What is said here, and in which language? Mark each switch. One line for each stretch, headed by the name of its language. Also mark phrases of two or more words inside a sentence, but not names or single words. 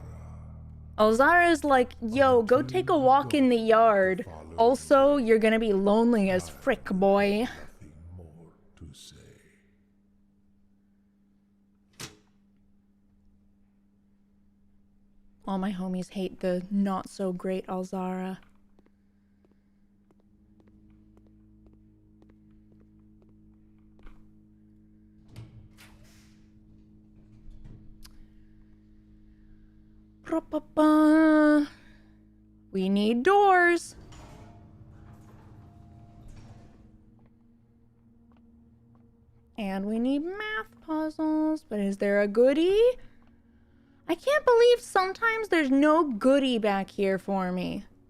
English: Alzara's like, yo, go take a walk in the yard. Also, you're gonna be lonely as frick, boy. Nothing more to say. All my homies hate the not so great Alzara. Ba-ba-ba. We need doors. And we need math puzzles. But is there a goodie? I can't believe sometimes there's no goodie back here for me.